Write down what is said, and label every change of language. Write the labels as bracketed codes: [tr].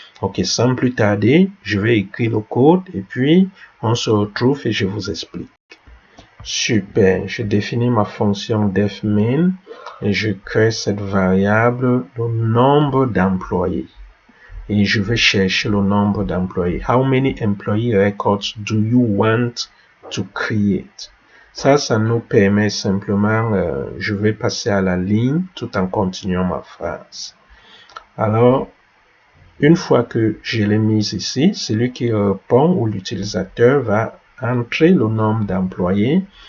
[fr] Ok, sans plus tarder, je vais écrire le code et puis on se retrouve et je vous explique. Super, je définis ma fonction defMain et je crée cette variable, le nombre d'employés. Et je vais chercher le nombre d'employés. [en] How many employee records do you want to create? [fr] Ça nous permet simplement, je vais passer à la ligne tout en continuant ma phrase. Alors, une fois que je l'ai mise ici, celui qui répond ou l'utilisateur va entrer le nombre d'employés.